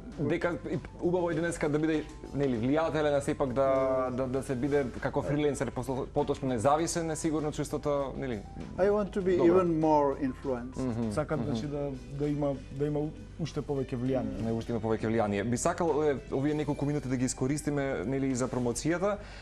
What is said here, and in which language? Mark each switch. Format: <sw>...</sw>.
<mk>дека убаво е денеска да биде нели влијателен, сепак да се биде како фриленсер поточно независен, е сигурно чувството, нели.</mk> <en>I want to be even more influenced.</en> <mk>Сакам значи да има уште повеќе влијание. Не уште има повеќе влијание. Би сакал овие неколку минути да ги искористиме нели за промоцијата.</mk>